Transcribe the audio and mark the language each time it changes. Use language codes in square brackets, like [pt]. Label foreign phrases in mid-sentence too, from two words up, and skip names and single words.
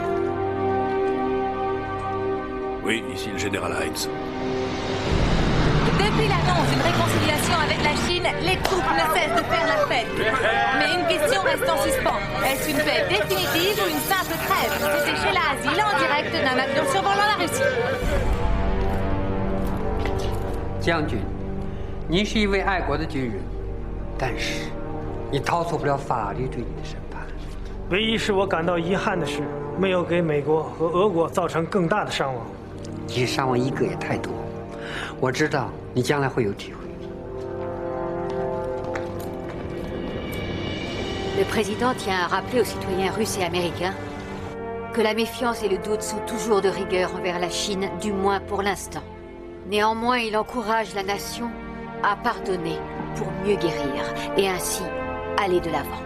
[fr] Oui, ici le général Hines. Depuis l'annonce d'une réconciliation avec la Chine, les troupes ne cessent de faire la fête. Mais une question reste en suspens. Est-ce une paix définitive ou une simple trêve? C'était Sheila Azil en direct d'un avion survolant la Russie. [zh] 将军，您是一位爱国的军人，但是你逃脱不了法律对你的审判。唯一使我感到遗憾的是，没有给美国和俄国造成更大的伤亡。其实伤亡一个也太多，我知道你将来会有体会。 [fr] Le président tient à rappeler aux citoyens russes et américains que la méfiance et le doute sont toujours de rigueur envers la Chine, du moins pour l'instant. Néanmoins, il encourage la nation à pardonner pour mieux guérir et ainsi aller de l'avant.